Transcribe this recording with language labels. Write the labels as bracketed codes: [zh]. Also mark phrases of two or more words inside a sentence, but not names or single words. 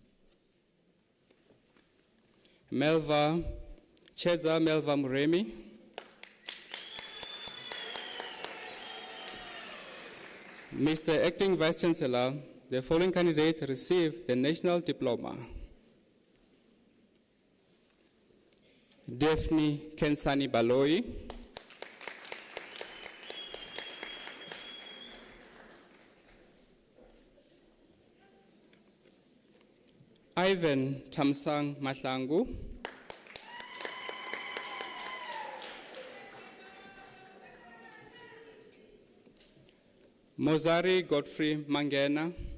[en] Cheza Melva Muremi. Mr. Acting Vice Chancellor, the following candidates received the National Diploma. Daphne Kensani Baloi. Ivan Tamsang Mahlangu. Mozari Godfrey Mangena.